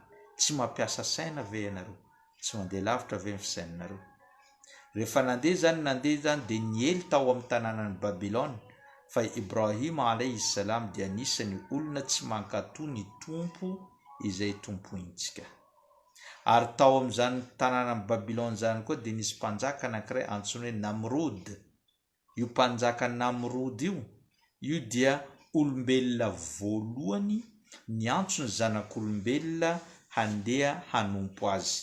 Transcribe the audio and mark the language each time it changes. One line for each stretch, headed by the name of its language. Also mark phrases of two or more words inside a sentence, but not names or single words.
Malagasy: Tsy mampiasa saina ve ianareo? Tsy mandeha lavitra ve ny fisainanareo? Rehefa nandeha zany dia niely tao amin'ny tanànan'ny Babilôna, fa Ibrahima
Arabic: عليه السلام
Malagasy: dia anisany olona tsy mankatoa ny tompo izay tompointsika. Ary tao amin'izany tanànan'ny Babilôna zany koa dia nisy mpanjaka anankiray antsoina hoe Namrod. Io mpanjaka Namrod io dia olombelona voalohany niantso ny zanak'olombelona handeha hanompo azy.